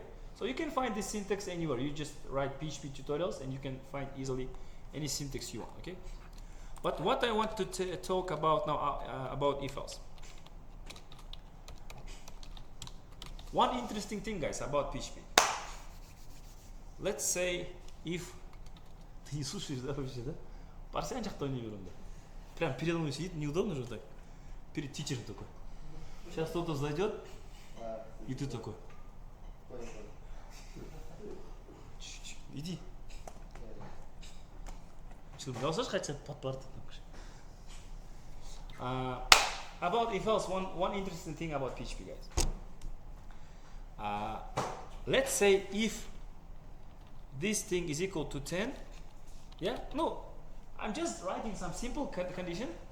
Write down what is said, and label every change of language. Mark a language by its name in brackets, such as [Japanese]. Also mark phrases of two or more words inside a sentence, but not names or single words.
[English] So you can find this syntax anywhere. You just write PHP tutorials and you can find easily any syntax you want, okay? But what I want to talk about now about if else. One interesting thing, guys, about PHP. Let's say if [Russian] слушаешь, да, вообще, да? [Kazakh] Парсиан жакта ойнай берем, да. [Russian] Прям передо мной сидит, неудобно же так. Перед тичером такой. Сейчас кто-то зайдет, и ты такой. Иди. [English] About if else, one interesting thing about PHP, guys. Let's say if this thing is equal to 10, yeah, no, I'm just writing some simple condition.